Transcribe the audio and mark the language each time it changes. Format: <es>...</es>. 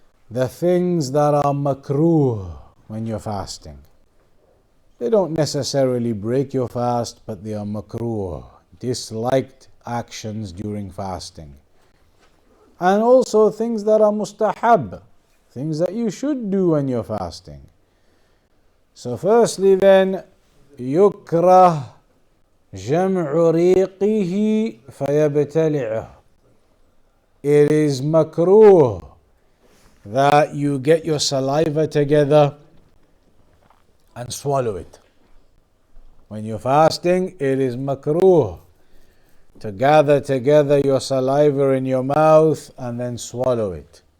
<en>The things that are makruh when you're fasting. They don't necessarily break your fast, but they are makruh, disliked actions during fasting. And also things that are mustahab, things that you should do when you're fasting. So firstly then,</en> <ar>يكره جمع ريقه فيبتلعه.</ar> <en>It is makruh that you get your saliva together and swallow it. When you're fasting, it is makruh to gather together your saliva in your mouth and then swallow it.</en>